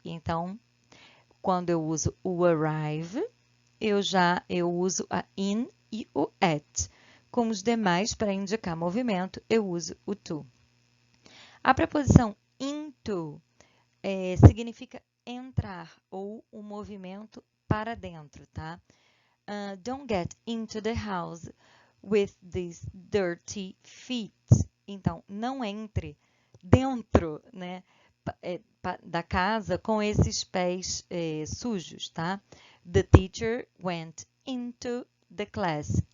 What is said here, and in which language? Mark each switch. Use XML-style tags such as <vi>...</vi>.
<pt>Então, quando eu uso o arrive, eu uso a in e o at. Como os demais, para indicar movimento, eu uso o to. A preposição into significa entrar ou o movimento para dentro, tá?</pt> <en>Don't get into the house with these dirty feet.</en> <pt>Então, não entre dentro, né, da casa com esses pés sujos, tá?</pt> <en>The teacher went into the class.</en>